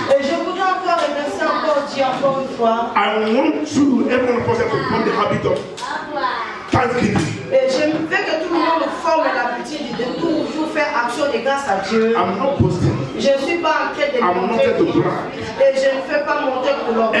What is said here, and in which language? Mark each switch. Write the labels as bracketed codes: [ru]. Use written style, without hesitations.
[fr] Et je voudrais encore remercier encore Dieu encore une fois. [en] I want to everyone of us to form the habit of thanksgiving. [fr] Et je veux que tout le monde forme l'habitude de toujours faire action de grâce à Dieu. [en] I'm not boasting. [fr] Je ne suis pas en train de monter. Et je ne fais pas monter pour l'orgueil.